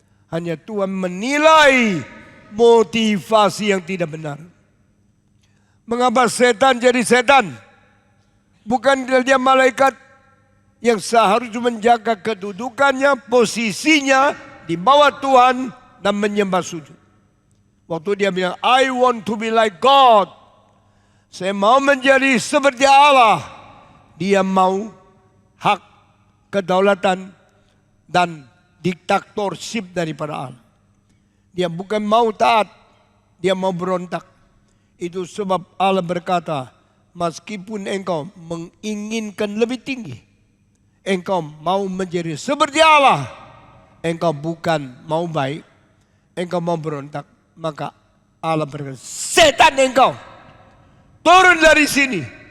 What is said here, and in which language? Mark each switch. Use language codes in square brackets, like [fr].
[id] Hanya Tuhan menilai motivasi yang tidak benar. Mengapa setan jadi setan? Bukan dia malaikat yang seharusnya menjaga kedudukannya, posisinya di bawah Tuhan dan menyembah sujud. Waktu dia bilang, [en] I want to be like God. [id] Saya mau menjadi seperti Allah. Dia mau hak, kedaulatan, dan diktatorship daripada Allah. Dia bukan mau taat, dia mau berontak. Itu sebab Allah berkata, meskipun engkau menginginkan lebih tinggi, engkau mau menjadi seperti Allah, engkau bukan mau baik, engkau mau berontak, maka Allah berkata, setan engkau, turun dari sini.